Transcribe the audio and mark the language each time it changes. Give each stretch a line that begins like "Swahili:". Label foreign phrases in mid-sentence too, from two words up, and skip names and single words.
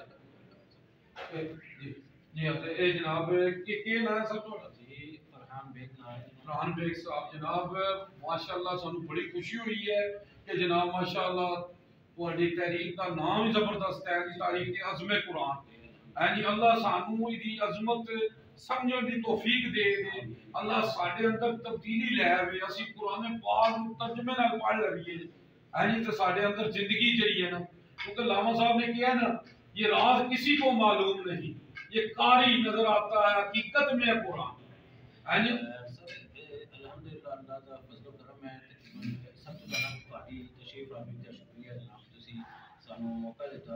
Punjabi: جی جی اے جناب کہ نام ہے سب تو؟ جی فرحان بیگ صاحب جناب، ماشاءاللہ سانو بڑی خوشی ہوئی ہے کہ جناب ماشاءاللہ تہاڈی تحریک دا نام ہی زبردست ہے جی، تاریخ عظم قرآن۔ جی اللہ سانو دی عظمت سمجھن دی توفیق دے دے، اللہ ساڈے اندر تبدیلی لے آوے، اسی قرآن پاک نوں ترجمے نال پڑھ لویے جی، تے ساڈے اندر زندگی جڑی ہے نا، کیونکہ علامہ صاحب نے کہا نا
Urdu: یہ راز کسی کو معلوم نہیں، یہ قاری نظر آتا ہے حقیقت میں ہے قرآن۔ الحمدللہ اللہ کا فضل و کرم ہے۔
Punjabi: سب تو پہلا تہاڈی تشریف آوری دا شکریہ جناب، تسی سانو موقع دیتا۔